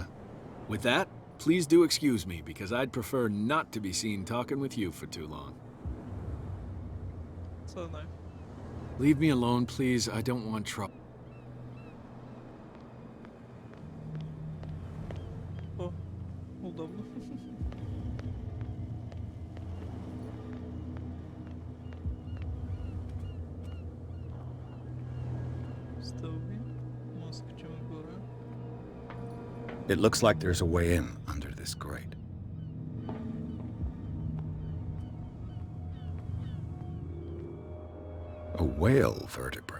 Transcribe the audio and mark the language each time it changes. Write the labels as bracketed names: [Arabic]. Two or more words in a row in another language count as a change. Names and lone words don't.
[English] With that, please do excuse me, because I'd prefer not to be seen talking with you for too long. So no. Leave me alone, please. I don't want trouble. [Bulgarian] О, удобно. Стълби. Може да скачим отгоре. [English] It looks like there's a way in under this grate. A whale vertebra.